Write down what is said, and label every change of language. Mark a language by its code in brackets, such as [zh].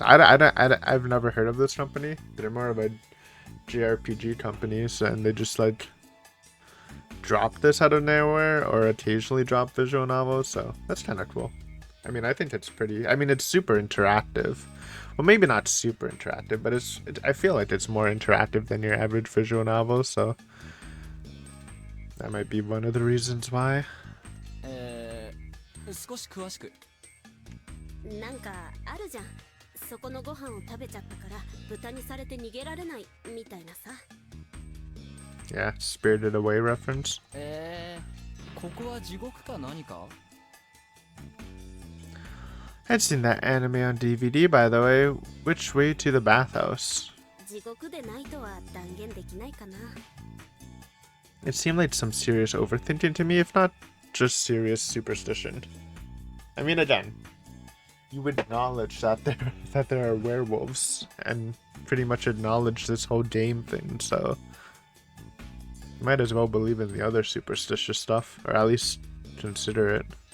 [en] I've never heard of this company. They're more of a JRPG companies, and they just like drop this out of nowhere or occasionally drop visual novels, so that's kind of cool. I mean, I think it's pretty, I mean, it's super interactive. Well, maybe not super interactive, but I feel like it's more interactive than your average visual novel, so that might be one of the reasons why. [ja] 少し詳しくなんかあるじゃん。そこのご飯を食べちゃったから豚にされて逃げられないみたいなさ。 [en] Yeah, Spirited Away reference. [ja] ここは地獄か何か? [en] I'd seen that anime on DVD, by the way. Which way to the bathhouse? [ja] 地獄でないとは断言できないかな。 [en] It seemed like some serious overthinking to me, if not just serious superstition. I mean, again, you acknowledge that there are werewolves, and pretty much acknowledge this whole game thing, so you might as well believe in the other superstitious stuff, or at least consider it.